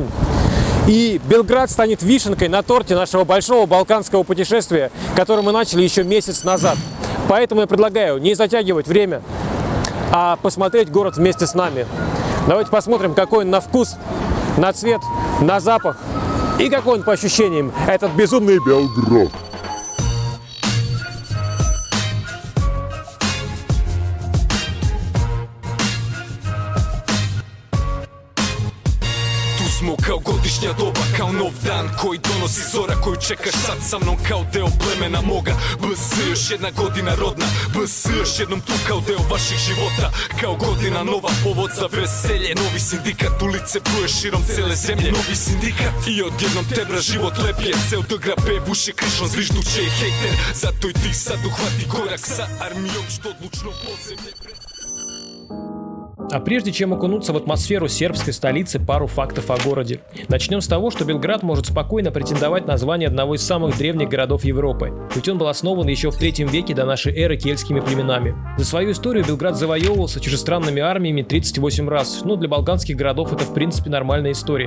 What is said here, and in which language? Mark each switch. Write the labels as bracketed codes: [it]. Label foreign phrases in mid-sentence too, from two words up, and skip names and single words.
[ru] И Белград станет вишенкой на торте нашего большого балканского путешествия, которое мы начали еще месяц назад. Поэтому я предлагаю не затягивать время, а посмотреть город вместе с нами. Давайте посмотрим, какой он на вкус, на цвет, на запах и какой он по ощущениям, этот безумный Белград. [sr] Smo kao godišnja doba, kao nov dan koji donosi zora, koju čekaš sad sa mnom kao deo plemena moga. BS, još jedna godina rodna, BS, još jednom tu kao deo vaših života. Kao godina nova, povod za veselje, novi sindikat, ulice bruje širom cele zemlje. Novi sindikat i odjednom tebra život lep je, ceo DGB buši krišom, zvižduće i hejter. Zato i ti sad uhvati korak sa armijom, što odlučno podzemlje. [ru] А прежде чем окунуться в атмосферу сербской столицы, пару фактов о городе. Начнем с того, что Белград может спокойно претендовать на звание одного из самых древних городов Европы. Ведь он был основан еще в 3 веке до нашей эры кельтскими племенами. За свою историю Белград завоевывался чужестранными армиями 38 раз, но для балканских городов это в принципе нормальная история.